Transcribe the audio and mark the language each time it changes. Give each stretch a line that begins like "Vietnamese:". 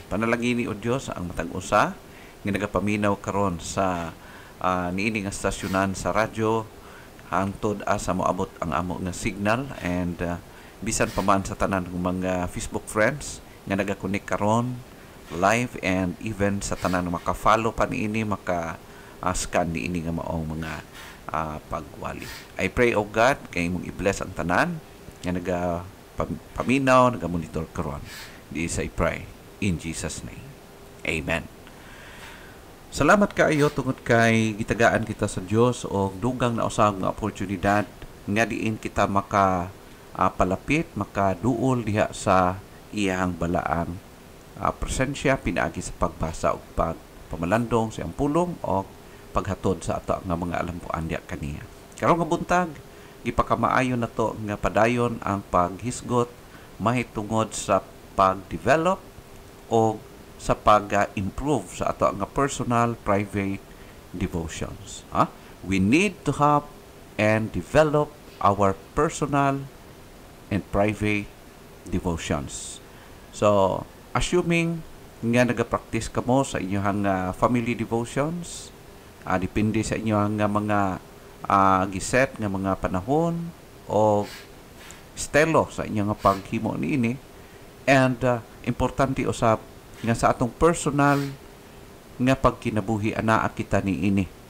Cebuano: Panalangini o Dios ang matag usa nga nagapaminaw karon sa niini nga stasyonan sa radyo hangtod asa moabot ang amo nga signal, and bisan pa man sa tanan ng mga Facebook friends nga nagakonek karon live, and even sa tanan maka-follow pa niini, maka-scan niini nga maong mga pagwali.
English: I pray
Cebuano: o God kay imong i-bless ang tanan nga paminaw, nagamonitor karon.
English: This I pray in Jesus' name. Amen.
Cebuano: Salamat kaayo tungod kay gitagaan kita sa Dios og dugang na usab nga oportunidad nga diin kita palapit, makaduol diha sa iyang balaan presensya pinaagi sa pagbasa ug pagpamalandong sa iyang pulong o paghatod sa ato nga mga alampuan diha kaniya. Karon nga buntag gipakamaayo na to nga padayon ang paghisgot mahitungod sa pag-develop o sa pag-improve sa ato nga personal private devotions.
English: We need to have and develop our personal and private devotions.
Cebuano: So, assuming nga nagapractice kamo sa inyong family devotions, depende sa inyong mga giset nga mga panahon o estilo sa inyong paghimo niini, and importante usab nga sa atong personal nga pagkinabuhi anaa kita niini,